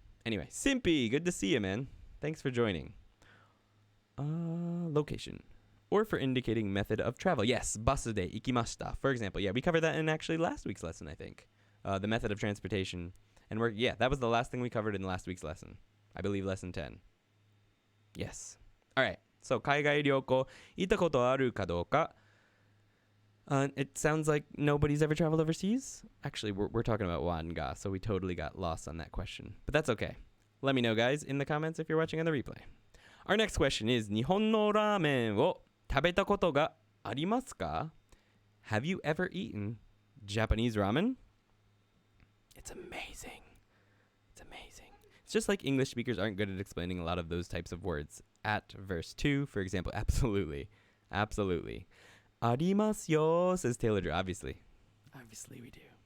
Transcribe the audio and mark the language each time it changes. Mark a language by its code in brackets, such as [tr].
[en] Anyway, Simpy, good to see you, man. Thanks for joining. Location. Or for indicating method of travel. Yes, [ja] basu de ikimashita. [en] For example, yeah, we covered that in actually last week's lesson, I think. The method of transportation. And that was the last thing we covered in last week's lesson. I believe lesson 10. Yes. All right. [ja] So, 海外旅行、行ったことあるかどうか? [en] It sounds like nobody's ever traveled overseas. Actually, we're talking about wa and ga, so we totally got lost on that question. But that's okay. Let me know, guys, in the comments if you're watching on the replay. Our next question is, [ja] 日本のラーメンを食べたことがありますか? [en] Have you ever eaten Japanese ramen? It's amazing. It's amazing. It's just like English speakers aren't good at explaining a lot of those types of words. At verse 2, for example, absolutely. Absolutely. [ja] Arimasu yo, [en] says Taylor Drew. Obviously. Obviously we do.